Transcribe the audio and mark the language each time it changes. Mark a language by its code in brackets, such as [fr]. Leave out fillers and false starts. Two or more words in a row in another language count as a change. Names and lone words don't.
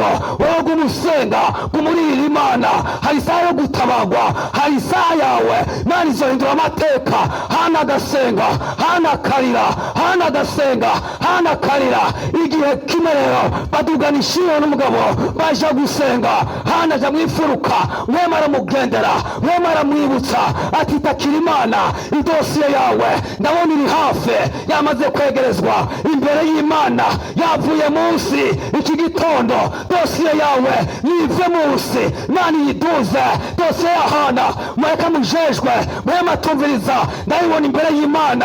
[rn] Wowe guma usenga, guma uririra Imana. Hari isaha yo gutabagwa, hari isaha yawe Imana izohindura amateka. Hana agasenga, Hana akarira, Hana agasenga, Hana akarira. Igihe kimwe rero badugana Shilo n'umugabo baja gusenga, Hana aja mwifuruka, mwema aramugendera, mwema aramwibutsa ati takira Imana, idosiye yawe ndabona iri hafi, yamaze kwegerezwa imbere y'Imana, yavuye munsi. Iki gitondo dosiye yawe nive munsi, Imana yiduze. Dosiye ya Hana mureka mujejwe, mwema tumviriza, ndayibona imbere y'Imana.